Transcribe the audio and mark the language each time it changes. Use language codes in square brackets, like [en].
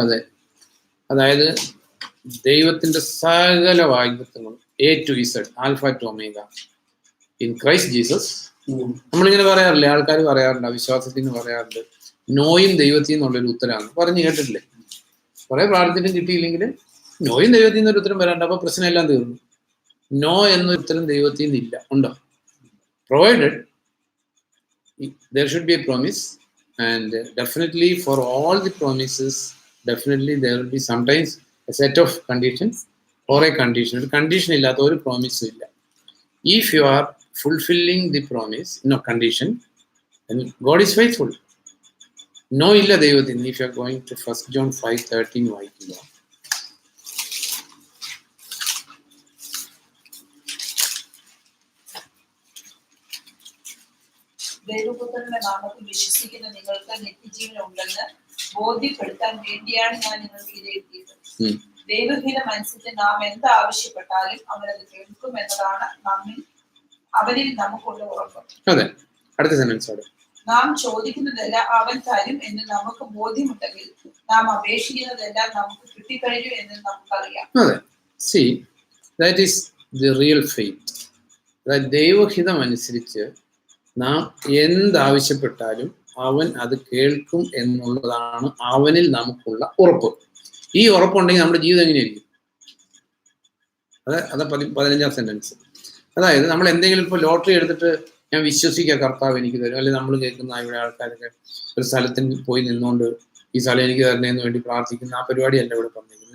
[ml] അതെ, അതായത് ദൈവത്തിന്റെ സകല വാഗ്ദത്തങ്ങളും A to Z, [en] Alpha to omega in Christ Jesus. [ml] നമ്മളിങ്ങനെ പറയാറില്ലേ, ആൾക്കാർ പറയാറുണ്ട്, അവിശ്വാസത്തിന് പറയാറുണ്ട്, നോയും ദൈവത്തിൽ നിന്നുള്ളൊരു ഉത്തരമാണ് പറഞ്ഞു കേട്ടിട്ടില്ലേ? കുറെ പ്രാർത്ഥിച്ചിട്ടും കിട്ടിയില്ലെങ്കിൽ നോയും ദൈവത്തിൽ നിന്നൊരു ഉത്തരം വരാണ്ട്, അപ്പൊ പ്രശ്നം എല്ലാം തീർന്നു. നോ എന്നൊരു ഉത്തരം ദൈവത്തിൽ നിന്നില്ല. ഉണ്ടോ? [en] Provided there should be a promise, and definitely for all the promises, definitely there will be sometimes a set of conditions or a condition. [ml] ഒരു കണ്ടീഷൻ ഇല്ലാത്ത ഒരു പ്രോമിസും ഇല്ല. [en] If you are fulfilling the promise, no condition, then God is faithful. [ml] No illa ദൈവത്തിന്. [en] If you are going to 1 John 5:13 [ml] വായിക്കുക, ദൈവപുത്രന്റെ നാമത്തിൽ വിശ്വസിക്കുന്ന നിങ്ങൾക്ക് നിത്യജീവൻ ഉണ്ടെന്ന് ബോധ്യപ്പെടുത്താൻ വേണ്ടിയാണ് ഞാൻ നിങ്ങൾക്ക് ഇത് എഴുതിയത്. ദൈവഹിതം അനുസരിച്ച് നാം എന്ത് ആവശ്യപ്പെട്ടാലും അവനത് കേൾക്കും എന്നതാണ് അവനിൽ നമുക്കുള്ള ഉറപ്പ്. അതെ, അടുത്ത സെന്റൻസ്. നാം ചോദിക്കുന്നതെല്ലാം അവൻ തരും എന്ന് നമുക്ക് ബോധ്യമുണ്ടെങ്കിൽ നാം അപേക്ഷിക്കുന്നതെല്ലാം നമുക്ക് കിട്ടിക്കഴിഞ്ഞു എന്ന് നമുക്കറിയാം. [en] അതെ, see, that is the real faith. [ml] അതായത് ദൈവഹിതം അനുസരിച്ച് നാം എന്താവശ്യപ്പെട്ടാലും അവൻ അത് കേൾക്കും എന്നുള്ളതാണ് അവനിൽ നമുക്കുള്ള ഉറപ്പ്. ഈ ഉറപ്പുണ്ടെങ്കിൽ നമ്മുടെ ജീവിതം എങ്ങനെയായിരിക്കും? അത് 15ാം സെന്റൻസ്. അതായത് നമ്മൾ എന്തെങ്കിലും ഇപ്പോൾ ലോട്ടറി എടുത്തിട്ട് ഞാൻ വിശ്വസിക്കുക കർത്താവ് എനിക്ക് തരും, അല്ലെങ്കിൽ നമ്മൾ കേൾക്കുന്ന ഇവിടെ ആൾക്കാരൊക്കെ ഒരു സ്ഥലത്തിന് പോയി നിന്നുകൊണ്ട് ഈ സ്ഥലം എനിക്ക് തരണേന്ന് വേണ്ടി പ്രാർത്ഥിക്കുന്ന ആ പരിപാടിയല്ല ഇവിടെ പറഞ്ഞിരിക്കുന്നത്.